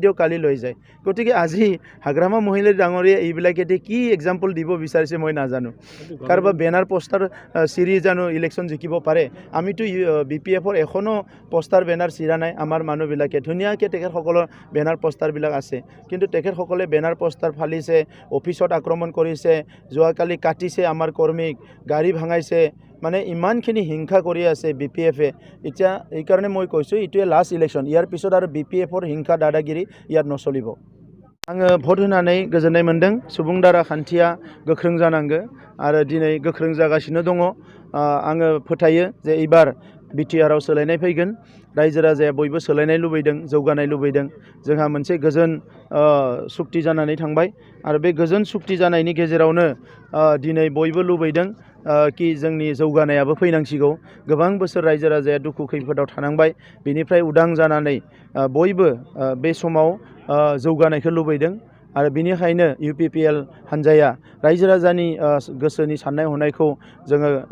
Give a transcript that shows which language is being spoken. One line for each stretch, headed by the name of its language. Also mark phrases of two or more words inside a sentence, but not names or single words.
Assamese: দিও কালি লৈ যায় গতিকে আজি হাগ্ৰামা মহিলা ডাঙৰীয়া এইবিলাকেতে কি এক্সাম্পল দিব বিচাৰিছে মই নাজানো কাৰবা
English: banner poster
Assamese: সিৰিজ জানো ইলেকশন জিকিব পাৰে আমিতো BPFৰ এখনো
English: poster banner
Assamese: চিৰা নাই আমাৰ মানুহবিলাকে ধুনিয়াকে তেখেতসকলৰ বেনাৰ পোষ্টাৰবিলাক আছে কিন্তু তেখেতসকলে
English: banner poster
Assamese: ফালিছে অফিসত আক্ৰমণ কৰিছে যোৱাকালি কাটিছে আমাৰ কৰ্মীক গাড়ী ভাঙাইছে মানে ইমানখিনি হিংসা কৰি আছে BPFে এতিয়া এই কাৰণে মই কৈছো ইটোৱে
English: last election
Assamese: ইয়াৰ পিছত আৰু BPFৰ হিংসা দাদাগিৰি ইয়াত নচলিব
Bodo: आङो भोट होनानै गोजोननाय मोनदों सुबुं दारा खान्थिया गोख्रों जानांगौ आरो दिनै गोख्रों जागासिनो दङ आङो फोथायो जे एबार BTRआव सोलायनाय फैगोन रायजो राजाया बयबो सोलायनाय लुबैदों जौगानाय लुबैदों जोंहा मोनसे गोजोन सुक्ति जानानै थांबाय आरो बे गोजोन सुक्ति जानायनि गेजेरावनो दिनै बयबो लुबैदों कि जोंनि जौगानायाबो फैनांसिगौ गोबां बोसोर रायजो राजाया दुखु खैफोदाव थानांबाय बेनिफ्राय उदां जानानै बयबो बे समाव जौगानायखौ लुबैदों आरो बिनिखायनो UPPL हानजाया रायजो राजानि गोसोनि साननाय हनायखौ जोङो